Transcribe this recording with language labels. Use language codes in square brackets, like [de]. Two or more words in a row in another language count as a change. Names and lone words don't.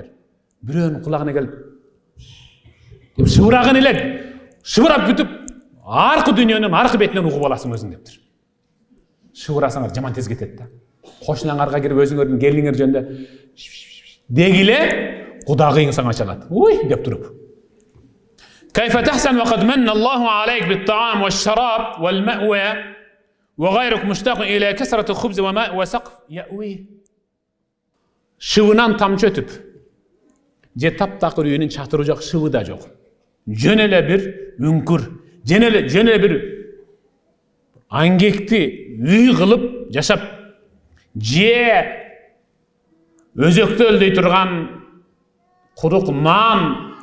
[ky] Бирөөнүн кулагына келип шыбырагын эле шыбырап бүтүп, аркы дүйнөнүн аркы бетинен угуп аласың өзүң дептир. Шыбырасаңар жаман тез кетет да. Кошуналарга кирип өзүңөрдүн келиңер жөнүндө дегиле кудагыйың сага чалат. Уй деп туруп. [ar] كيف تحسن وقد من الله عليك بالطعام والشراب والمأوى وغيرك مشتاق إلى كثرة الخبز وماء وسقف يأوي. [ky] Шыбынан тамчы өтүп, же таптакыр үйүнүн чатыры жок, шыбы да жок. Жөн эле бир үңкүр, жөн эле бир аңгекти үй кылып жашап, же өзөктө өлдөй турган курук нан